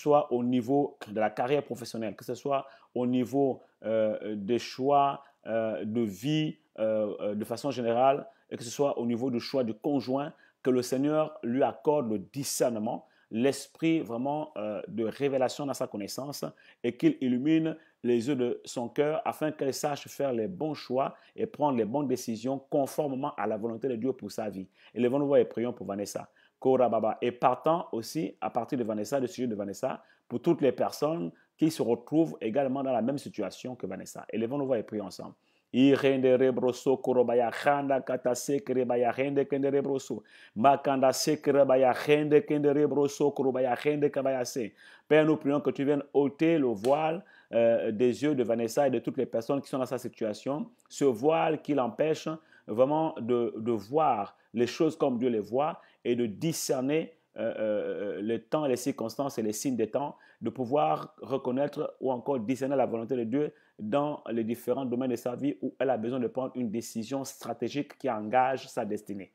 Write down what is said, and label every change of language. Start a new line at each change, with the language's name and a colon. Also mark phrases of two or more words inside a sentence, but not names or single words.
French: soit au niveau de la carrière professionnelle, que ce soit au niveau des choix de vie de façon générale, et que ce soit au niveau du choix du conjoint, que le Seigneur lui accorde le discernement, l'esprit vraiment de révélation dans sa connaissance et qu'il illumine les yeux de son cœur afin qu'elle sache faire les bons choix et prendre les bonnes décisions conformément à la volonté de Dieu pour sa vie. Et levons-nous et prions pour Vanessa. Korababa. Et partant aussi, à partir de Vanessa, du sujet de Vanessa, pour toutes les personnes qui se retrouvent également dans la même situation que Vanessa. Et levons-nous et prions ensemble. Irende rebroso korobaya khanda kata sekere baya hende kende rebroso makanda sekere baya hende kende rebroso korobaya hende kabaya se. Père, nous prions que tu viennes ôter le voile des yeux de Vanessa et de toutes les personnes qui sont dans sa situation, ce voile qui l'empêche vraiment de voir les choses comme Dieu les voit et de discerner les temps, les circonstances et les signes des temps, de pouvoir reconnaître ou encore discerner la volonté de Dieu dans les différents domaines de sa vie où elle a besoin de prendre une décision stratégique qui engage sa destinée.